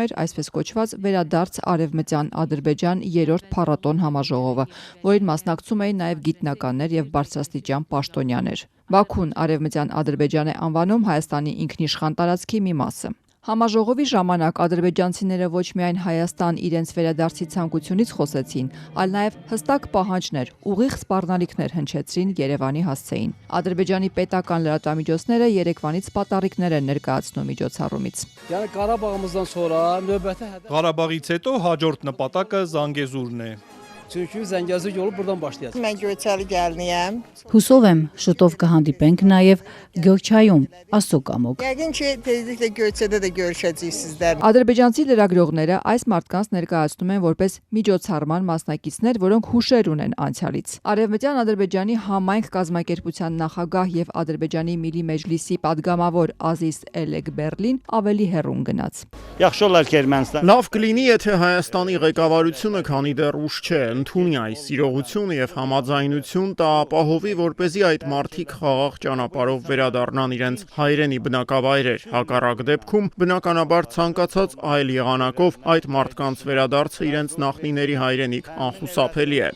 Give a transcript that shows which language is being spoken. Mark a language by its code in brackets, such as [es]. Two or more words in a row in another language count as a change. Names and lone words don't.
[hy] էր այսպես կոչված վերադարձ արևմտյան Ադրբեջան 3-րդ փառատոն համաժողովը, որին մասնակցում էին նաև գիտնականներ եւ բարձրաստիճան պաշտոնյաներ։ Բաքուն արևմտյան Ադրբեջան է անվանում Հայաստանի ինքնիշխան տարածքի մի մասը։ Համաժողովի ժամանակ ադրբեջանցիները ոչ միայն Հայաստան իրենց վերադարձի ցանկությունից խոսեցին, այլ նաև հստակ պահանջներ, ուղիղ սպառնալիքներ հնչեցրին Երևանի հասցեին։ Ադրբեջանի պետական լրատվամիջոցները Երևանից պատառիկներ են ներկայացնում միջոցառումից։ Ղարաբաղից հետո հաջորդ նպատակը Զանգեզուրն է։ [tr] Çünkü Zengezur yolu buradan başlayacak. [az] Mən Göyçəli gəliniyəm. [hy] Հուսով եմ, շուտով կհանդիպենք նաև Գյոչայում, Աստծո կամոք։ [az] Yəqin ki, tezliklə Göyçədə də görüşəcəyik sizlərlə. [hy] Ադրբեջանցի լրագրողները այս մարդկանց ներկայացնում են որպես միջոցառման մասնակիցներ, որոնք հուշեր ունեն անցյալից։ Արևմտյան Ադրբեջանի համայնք կազմակերպության նախագահ եւ Ադրբեջանի Միլի Մեջլիսի падգամավոր Ազիզ Էլեգբերլին ավելի հեռուն գնաց։ Լավ կլինի, եթե Հայաստանի ղեկավարությունը, քանի դեռ ուշ չէ, ընդունի այս իրողությունը եւ համաձայնություն տա ապահովի, որպեսզի այդ մարդիկ խաղաղ ճանապարհով վերադառնան իրենց հայրենի բնակավայրեր։ Հակառակ դեպքում բնականաբար ցանկացած այլ եղանակով այդ մարդկանց վերադարձը իրենց նախնիների հայրենիք անխուսափելի է։